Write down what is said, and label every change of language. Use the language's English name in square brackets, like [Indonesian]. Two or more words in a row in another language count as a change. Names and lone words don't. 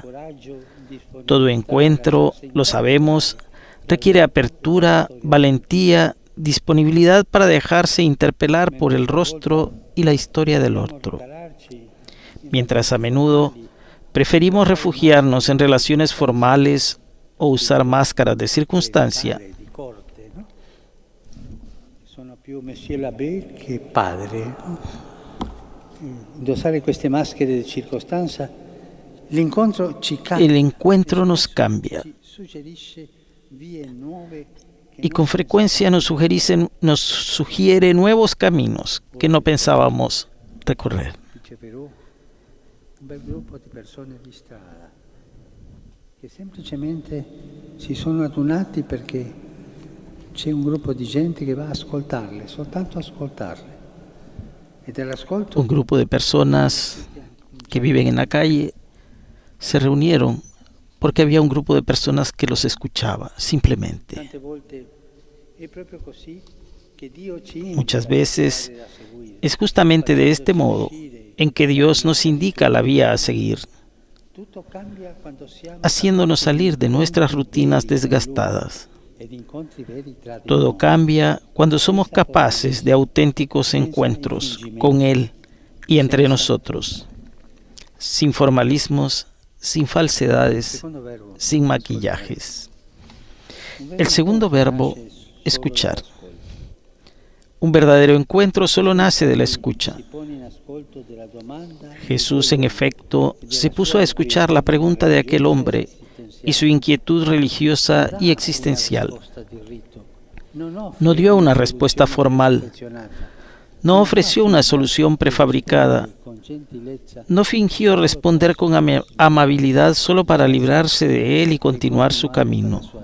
[Spanish] Todo encuentro, lo sabemos, requiere apertura, valentía, disponibilidad para dejarse interpelar por el rostro y la historia del otro. Mientras a menudo preferimos refugiarnos en relaciones formales o usar máscaras de circunstancia, [Italian] più [French] Monsieur l'abbé [Italian] che padre. Indossare queste maschere di circostanza, l'incontro ci cambia. [Spanish] El encuentro nos cambia [Italian] Ci suggerisce vie nuove che [Spanish] y con frecuencia nos sugiere nuevos caminos que no pensábamos recorrer. [Italian] dice Perù, un bel gruppo di persone di strada che semplicemente si sono adunati perché c'è un gruppo di gente che va a ascoltarle, soltanto ascoltarle. E dell'ascolto [Spanish] Un grupo de personas que viven en la calle se reunieron porque había un grupo de personas que los escuchaba simplemente. [Italian] tante volte è proprio così che Dio ci invita [Spanish] Muchas [Italian] a [Spanish] veces [Italian] strade da seguire. [Spanish] es justamente de este modo en que Dios nos indica la vía a seguir, [Italian] Tutto cambia quando siamo [Spanish] haciéndonos salir de nuestras rutinas desgastadas. [Italian] ed incontri veri tra di [Spanish] Todo [Italian] noi. [Spanish] cambia cuando somos capaces de auténticos encuentros con Él y entre nosotros, sin formalismos, sin falsedades, [Italian] Secondo verbo, [Spanish] sin maquillajes. [Italian] un [Spanish] El segundo verbo, [Italian] nasce solo [Spanish] escuchar. [Italian] dall'ascolto. [Spanish] Un verdadero encuentro solo nace de la escucha. [Italian] Si pone in ascolto della domanda [Spanish] Jesús, en efecto, se puso a escuchar la pregunta de aquel hombre y su inquietud religiosa y existencial. No dio una respuesta formal, no ofreció una solución prefabricada, no fingió responder con amabilidad solo para librarse de él y continuar su camino.